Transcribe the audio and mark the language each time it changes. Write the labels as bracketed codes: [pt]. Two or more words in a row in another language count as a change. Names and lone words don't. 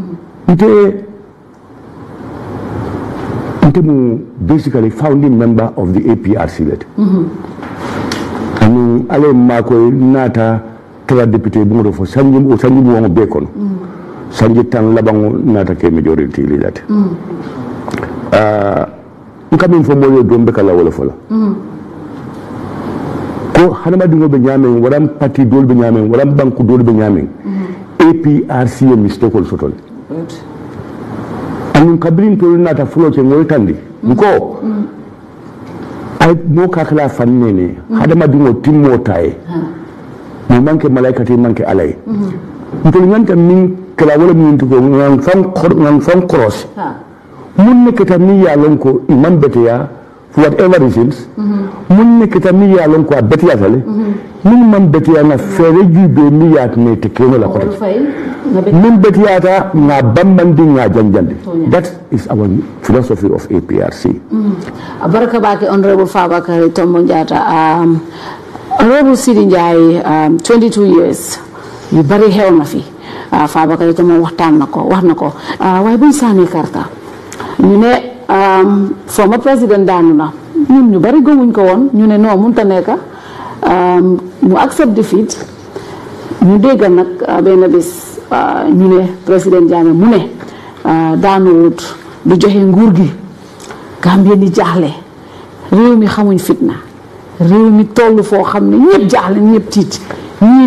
[man] ite mu [en] basically founding member of the APRC [man] let ani ale ma ko nata kala député bu ngo fo sanji bu won be kono sanji tan labango nata ke majority li lat kamin fo mo do be kala wala fola ko hanama dingo be nyame waram parti dol be nyame waram banku dol be nyame APRC e mistake sotol anun kabrin to nata flote ngol tandi ko ay mo kakala fannene hadama dingo timmo tay mo manke malaikati manke alay to nyanta min kala wala min to ngam fam cross mun ne keta mi ya lonko imam beteya [en] for whatever reasons [man] mun ne keta mi ya lonko beteya tale min man beteya na fere jube mi ya ne te keno la kote min beteya ta na bambandi na janjande. [en] That is our philosophy of APRC. [man] Baraka bake Honorable Fabakary Tombong Jatta. [wo] Honorable Sidy Njie 22 years yu bari xew na fi Fabakary Tombong waxtaan na ko wax na ko waaye buñ sànni karta ñu ne former président daanu na ñun ñu bari gëmuñ ko woon ñu ne non mënta nekk mu [en] accept defeat [wo] ñu dégg nag benn bés ñu ne président Jammeh mu ne daanuwut du joxe nguur gi Gambie ni jaaxle réew mi xamuñ fitna réew mi toll foo xam ne ñëpp jaaxle ñëpp tiit ñii